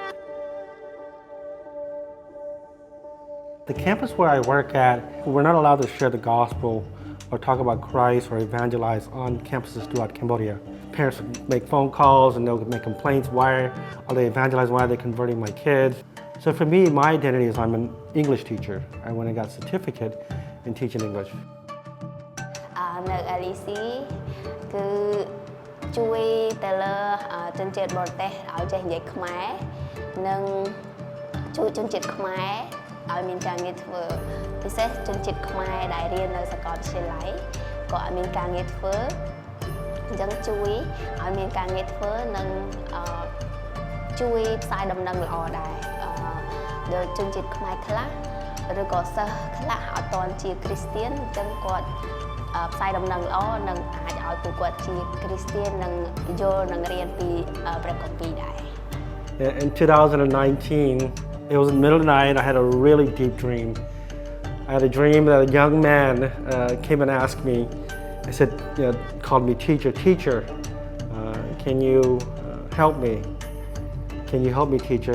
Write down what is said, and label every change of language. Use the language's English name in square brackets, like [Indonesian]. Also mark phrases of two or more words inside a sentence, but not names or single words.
[English] The campus where I work at, we're not allowed to share the gospel or talk about Christ or evangelize on campuses throughout Cambodia. Parents make phone calls and they'll make complaints. Why are they evangelizing? Why are they converting my kids? So for me, my identity is I'm an English teacher. I went and got a certificate in teaching English. [Khmer] នៅ LEC គឺជួយទៅលើជនជាតិបរទេសឲ្យចេះនិយាយខ្មែរនិងជួយជនជាតិខ្មែរឲ្យមានការ ងារធ្វើពិសេសជនជាតិខ្មែរដែលរៀននៅសាកលវិទ្យាល័យក៏ឲ្យមានការងារធ្វើអញ្ចឹងជួយឲ្យមានការងារធ្វើនិងជួយផ្សាយដំណឹងល្អដែរដល់ជនជាតិខ្មែរខ្លះឬក៏សិស្សខ្លះអត់ទាន់ជាគ្រីស្ទានអញ្ចឹងគាត់ផ្សាយដំណឹងល្អនិងអាចឲ្យពួកគាត់ជាគ្រីស្ទាននិងយល់និងរៀនពីព្រះគម្ពីរដែរ [English] In 2019, it was in the middle of the night. I had a really deep dream. I had a dream that a young man came and asked me. I said, called me teacher. Can you help me? Can you help me, teacher?